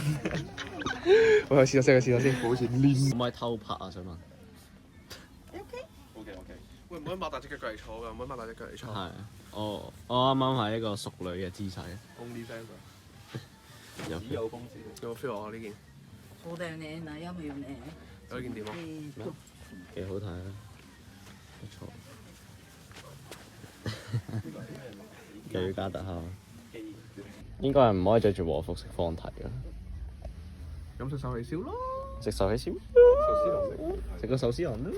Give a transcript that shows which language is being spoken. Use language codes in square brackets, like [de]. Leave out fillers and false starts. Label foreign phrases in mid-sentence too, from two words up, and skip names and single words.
[yue] 我試下先，試下先。好似黏。可唔可以偷拍啊？想問。 OK。會唔會擘大隻腳嚟坐㗎？唔可以擘大隻腳嚟坐。係。我啱啱係一個淑女嘅姿勢。 Only fans 有 feel。有公子。有冇 feel 啊？呢件？ [ja] そうだよね。悩むよね。 [yue] 有件點啊？幾好睇啊！唔錯。又要加特效。應該係唔可以着住和服食放題㗎。咁食壽喜燒咯。食壽喜燒。食個壽司郎咯。